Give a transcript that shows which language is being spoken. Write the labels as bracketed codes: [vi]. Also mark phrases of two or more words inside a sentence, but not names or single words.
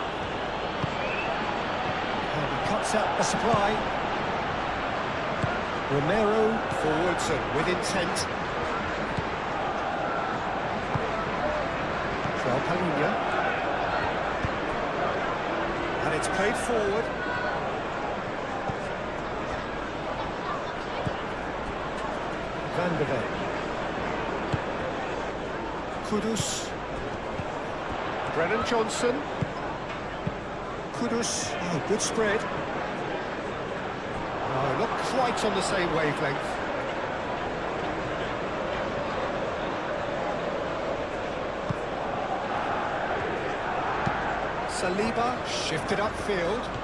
[en] And he cuts out the supply. Romero forwards and with intent. João Palhinha. And it's played forward. Van de Ven. Kudus. Brennan Johnson. Kudus. Oh, good spread. Oh, not quite on the same wavelength. Saliba shifted upfield.